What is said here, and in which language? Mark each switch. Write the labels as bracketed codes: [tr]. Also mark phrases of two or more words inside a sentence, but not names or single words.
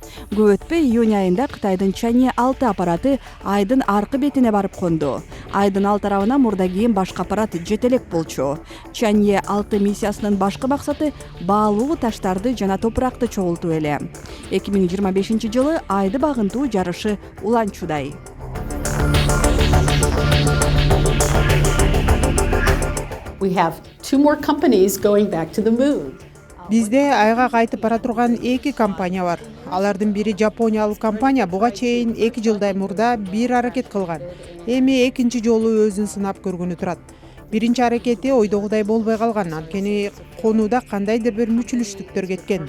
[ky] Көп өтпөй июнь айында Кытайдын Чанье 6 аппараты айдын аркы бетине барып конду. Айдын ал тарабына мурда кийин башка аппарат жетелек болчу. Чанье 6 миссиясынын башкы максаты баалуу таштарды жана топуракты чогултуу эле. 2025-жылы айды багынтуу жарышы уланчудай. [en] We have 2 more companies going back to the moon. [ky] Бизде айга кайтып бара турган 2 компания бар. Алардын бири жапониялык компания буга чейин 2 жылдай мурда бир аракет кылган. Эми экинчи жолу өзүн сынап көргөнү турат. Биринчи аракети ойдогудай болбой калган, анткени конууда кандайдыр бир мүчүлүштүктөр кеткен.